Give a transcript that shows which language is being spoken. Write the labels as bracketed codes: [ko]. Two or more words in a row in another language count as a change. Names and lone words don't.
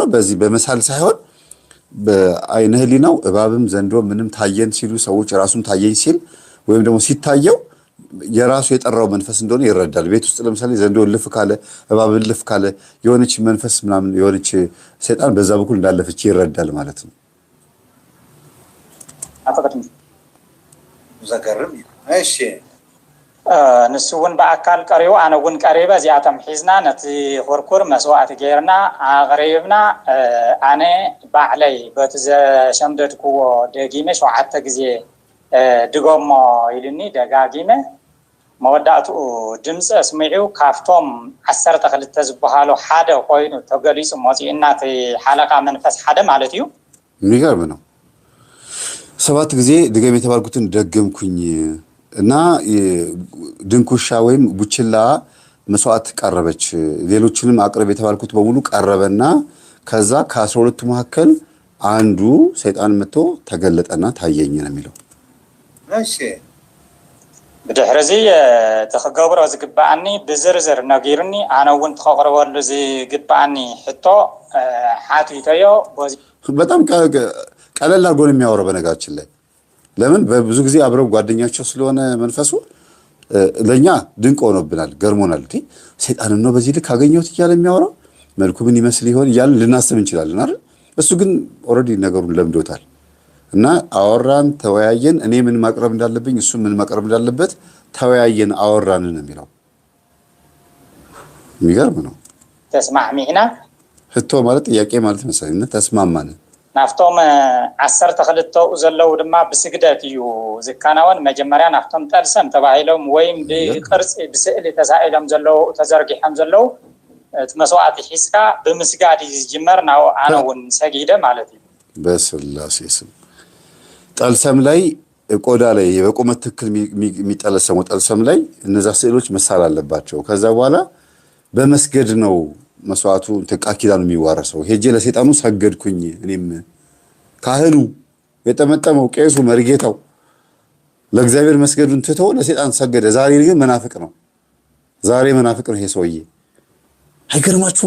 [am] በዚህ በመሳል ሳይሆን በአይነ ህሊናው እባብም ዘንዶ ምንም ታየን ሲሉ ሰዎች ራሱን ታየኝ ሲል ወይም ደግሞ ሲታየው የራሱ የጠራው መንፈስ እንደሆነ ይረዳል። ቤት ውስጥ ለምሳሌ ዘንዶ ልፍ ካለ እባብ ልፍ ካለ የሆነች መንፈስ ምናምን የሆነች ሰይጣን በዛ በኩል እንዳለፈች ይረዳል ማለት ነው። አፈቀድም [ti] ዘገርም እሺ ንሱውን በአካል ቀሪው አነውን ቀሪበ ዚያተም ሒዝና ነቲ ኮርኩር መስዋዕት ገይርና አቅሪብና አነ ባዕለይ በቲ ዘሸምደድክዎ ደጊመ 7 ጊዜ ድጎሞ ኢልኒ ደጋጊመ መወዳእቱ ድምፂ ስሚዑ ካፍቶም 12 ዝበሃሉ ሓደ ኮይኑ ተገሊፁ መፂኡና እቲ ሓለቃ መንፈስ ሓደ ማለት እዩ። [am] የሚገርም ነው። 7 ጊዜ ድገም የተባልኩትን ደገምኩኝ እና ድንኩሻ ወይም ቡችላ መስዋዕት ቀረበች። ሌሎችንም አቅርብ የተባልኩት በሙሉ ቀረበና ከዛ ከ12ቱ መካከል አንዱ ሰይጣን መጥቶ ተገለጠና ታየኝ ነው የሚለው። እሺ [ti] ብድሕሪዚ ተኸገብሮ ዝግባአኒ ብዝርዝር ነጊሩኒ አነውን ተኸቅርበሉ ዝግባአኒ ሕቶ ሓቲተዮ [am] በጣም ቀለል አድርጎ ነው የሚያወራው። በነገራችን ላይ ለምን በብዙ ጊዜ አብረው ጓደኛቸው ስለሆነ መንፈሱ ለኛ ድንቅ ሆኖብናል፣ ገርሞናል። ሰይጣን ነው በዚህ ልክ አገኘሁት እያለ የሚያወራው መልኩ ምን ይመስል ይሆን እያልን ልናስብ እንችላለን አይደል? እሱ ግን ኦልሬዲ ነገሩን ለምዶታል። እና አወራን፣ ተወያየን፣ እኔ ምን ማቅረብ እንዳለብኝ እሱ ምን ማቅረብ እንዳለበት ተወያየን፣ አወራን ነው የሚለው። የሚገርም ነው። [ti] ተስማዕሚዕና [am] ህቶ ማለት ጥያቄ ማለት መሰለኝ ተስማማን [ti] ናፍቶም 12 ዘለው ድማ ብስግደት እዩ ዝካናወን መጀመርያ ናፍቶም ጠልሰም ተባሂሎም ወይም ብቅርጽ ብስእሊ ተሳኢሎም ዘለው ተዘርጊሖም ዘለው መስዋዕት ሒስካ ብምስጋድ ዝጅመር ናው አነውን ሰጊደ ማለት እዩ [am] በስላሴ ስም ጠልሰም ላይ ቆዳ ላይ በቁመት ትክክል የሚጠለሰሙ ጠልሰም ላይ እነዛ ስዕሎች መሳል አለባቸው። ከዛ በኋላ በመስገድ ነው መስዋዕቱ ተቃኪዳን የሚዋረሰው። ሄጄ ለሰይጣኑ ሰገድኩኝ እኔም ካህኑ የጠመጠመው ቄሱ መርጌታው ለእግዚአብሔር መስገዱን ትቶ ለሰይጣን ሰገደ። ዛሬ ግን መናፍቅ ነው። ዛሬ መናፍቅ ነው ይሄ ሰውዬ። አይገርማችሁም?